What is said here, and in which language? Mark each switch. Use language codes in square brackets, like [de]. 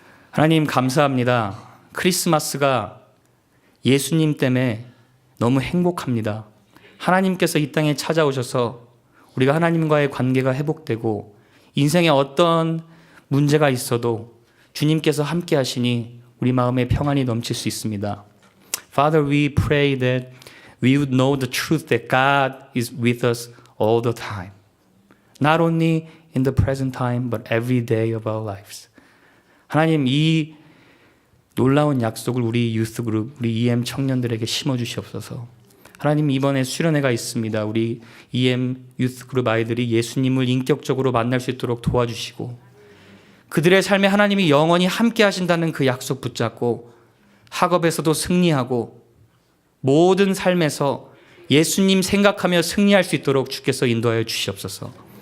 [ko] 하나님 감사합니다. 크리스마스가 예수님 때문에 너무 행복합니다. 하나님께서 이 땅에 찾아오셔서 우리가 하나님과의 관계가 회복되고 인생에 어떤 문제가 있어도 주님께서 함께 하시니 우리 마음에 평안이 넘칠 수 있습니다. [en] Father, we pray that we would know the truth that God is with us all the time. Not only in the present time, but every day of our lives. [ko] 하나님 이 놀라운 약속을 우리 유스그룹, 우리 EM 청년들에게 심어주시옵소서. 하나님 이번에 수련회가 있습니다. 우리 EM 유스그룹 아이들이 예수님을 인격적으로 만날 수 있도록 도와주시고 그들의 삶에 하나님이 영원히 함께 하신다는 그 약속 붙잡고 학업에서도 승리하고 모든 삶에서 예수님 생각하며 승리할 수 있도록 주께서 인도하여 주시옵소서.